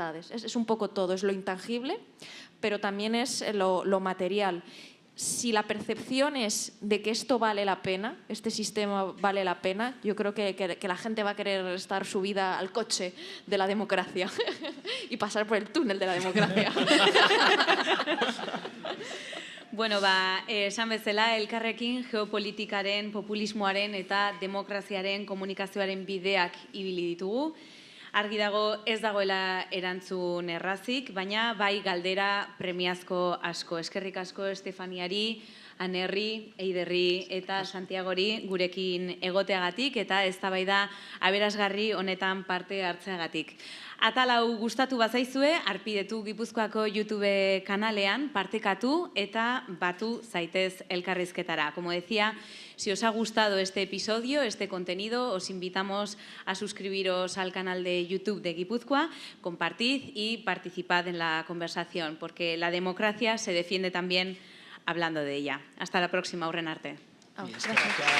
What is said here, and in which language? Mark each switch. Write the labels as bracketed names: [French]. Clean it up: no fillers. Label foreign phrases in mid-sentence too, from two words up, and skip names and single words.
[Spanish] Es un poco todo, es lo intangible, pero también es lo material. si la percepción es de que esto vale la pena, este sistema vale la pena, yo creo que la gente va a querer estar subida al coche de la democracia y pasar por el túnel de la democracia. [Basque] Bueno, esan bezala, elkarrekin geopolitikaren, populismoaren eta demokraziaren komunikazioaren bideak ibili ditugu. Argi dago ez dagoela erantzun errazik, baina bai galdera premiazko asko. Eskerrik asko Estefaniari, Anerri, Eiderri eta Santiagori gurekin egoteagatik eta eztabaida aberasgarri honetan parte hartzeagatik. Atal hau gustatu bazaizue, Arpidetu Gipuzkoako YouTube kanalean partekatu eta batu zaitez elkarrizketara. [Spanish] Como decía, si os ha gustado este episodio, este contenido, os invitamos a suscribiros al canal de YouTube de Guipúzcoa, compartid y participad en la conversación, porque la democracia se defiende también hablando de ella. Hasta la próxima, [Basque] Aurren arte.